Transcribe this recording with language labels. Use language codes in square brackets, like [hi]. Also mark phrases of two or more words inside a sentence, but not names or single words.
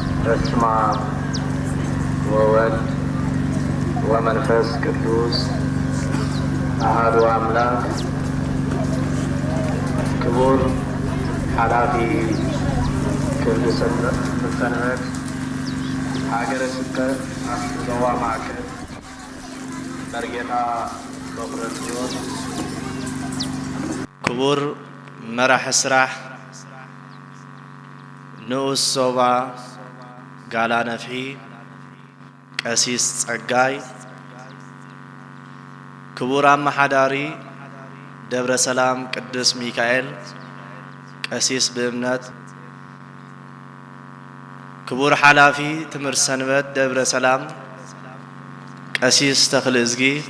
[gez] በስመ አብ ወወልድ ወመንፈስ ቅዱስ አሐዱ አምላክ። [ti] ክቡር ኃላፊ ክፍለ ሰንበት ሀገረ ስብከት አስገዋ ማዕከል መርጌታ በኩረጽዮን፣ ክቡር መራሒ ስራሕ ንኡስ ዞባ ጋላ ነፍሒ ቀሲስ ጸጋይ፣ ክቡር አመሓዳሪ ደብረ ሰላም ቅዱስ ሚካኤል ቀሲስ ብእምነት፣ ክቡር ሓላፊ ትምህርት ሰንበት ደብረ ሰላም ቀሲስ ተክለ እዝጊ፣